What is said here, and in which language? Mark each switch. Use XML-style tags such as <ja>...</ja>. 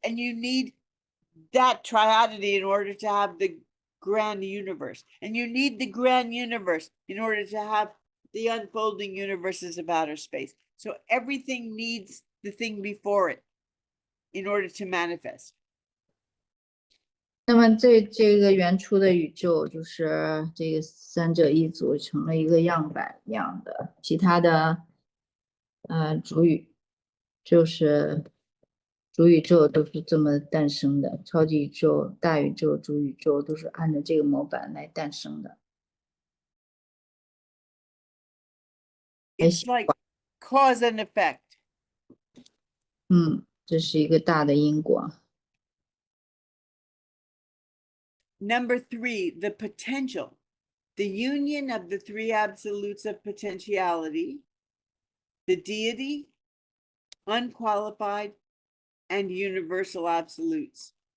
<en>And you need that triodity in order to have the grand universe. And you need the grand universe in order to have the unfolding universes of outer space. So everything needs the thing before it in order to manifest.</en> <zh>那么这个原初的宇宙就是这个三者一组成了一个样板一样的，其他的主宇宙都是这么诞生的，超级宇宙、大宇宙、主宇宙都是按照这个模板来诞生的。</zh> <en>It's like cause and effect.</en> <zh>这是一个大的因果。</zh> <en>Number 3, the potential, the union of the three absolutes of potentiality, the deity, unqualified, and universal absolutes.</en>